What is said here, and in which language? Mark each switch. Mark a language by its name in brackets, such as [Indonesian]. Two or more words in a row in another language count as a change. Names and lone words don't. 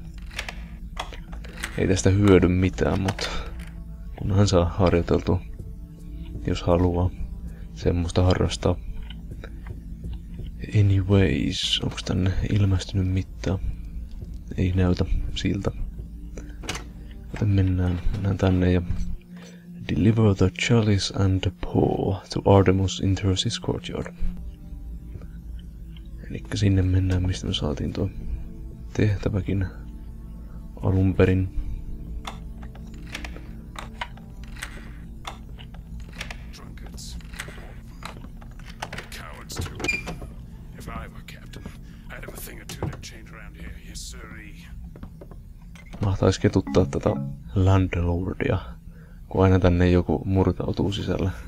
[Finnish] Ei tästä hyödy mitään, mutta kunhan saa harjoiteltua, jos haluaa semmoista harrastaa. Anyways, onks tänne ilmestynyt mitään? Ei näytä siltä. Joten mennään tänne ja [English] deliver the chalice and the paw to Artemus Intersis courtyard. [Finnish] Elikkä sinne mennään, mistä me saatiin tuo tehtäväkin alun perin. Mahtais ketuttaa tätä landlordia, kun aina tänne joku murtautuu sisälle.